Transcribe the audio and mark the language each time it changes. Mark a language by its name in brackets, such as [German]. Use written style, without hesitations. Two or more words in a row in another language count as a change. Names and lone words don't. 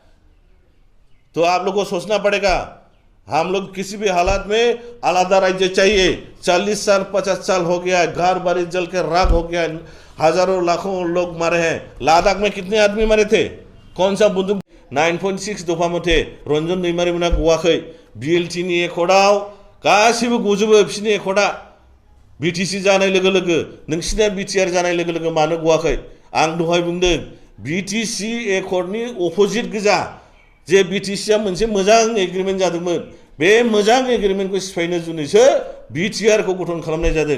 [Hindi] तो आप लोगों को सोचना पड़ेगा। हम लोग किसी भी हालात में आलादा राज्य चाहिए। 40 साल 50 साल हो गया है, घर बारी जल के राख हो गया है, हजारों लाखों लोग मारे हैं। लद्दाख में कितने आदमी मरे थे? कौन सा बंदूक? [Bodo] 9.6 दफा मथे रंजन दैमारि मोना गवाखै। BLT नि एकर्डआव गासिबो गजोबो बिसिनि एकर्डआ BTC जानाय लोगो लोगो, नोंसिना BTR जानाय लोगो लोगो मानो गवाखै? आं दहाय बुंदों BTC एकर्डनि अपोजिट गोजा। जे BTC आ मोनसे मोजां एग्रिमेन्ट जादोंमोन, बे मोजां एग्रिमेन्टखौ सिफायनो जुनैसो BTR खौ गठन खालामनाय जादों।